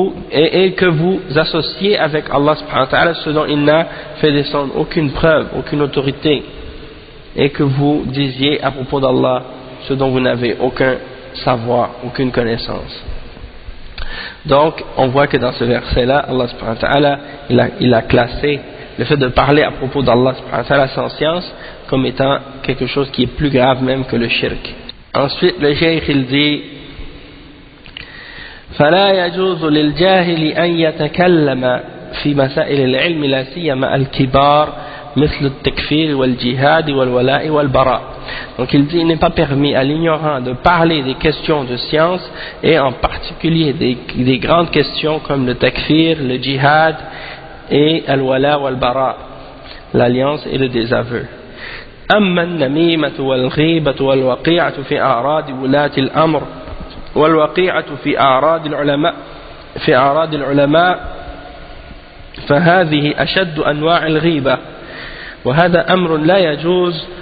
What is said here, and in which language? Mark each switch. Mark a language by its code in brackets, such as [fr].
[fr] et que vous associez avec Allah [ar] subhanahu wa ta'ala [fr] ce dont il n'a fait descendre aucune preuve, aucune autorité, et que vous disiez à propos d'Allah ce dont vous n'avez aucun savoir, aucune connaissance. Donc on voit que dans ce verset-là, Allah [ar] subhanahu wa ta'ala [fr] il a classé le fait de parler à propos d'Allah subhanahu wa ta'ala sans science comme étant quelque chose qui est plus grave même que le shirk. Ensuite le cheikh il dit: [ar] فلا يجوز للجاهل أن يتكلم في مسائل العلم لا سيما الكبار مثل التكفير والجهاد والولاء والبراء. [fr] Donc il dit: il n'est pas permis à l'ignorant de parler des questions de science, et en particulier des grandes questions comme le takfir, le jihad et al-wala wal-bara, l'alliance et le désaveu. [ar] أما النميمة والغيبة والوقيعة في أعراض ولاة الأمر والوقيعة في أعراض العلماء في أعراض العلماء فهذه أشد أنواع الغيبة، وهذا أمر لا يجوز.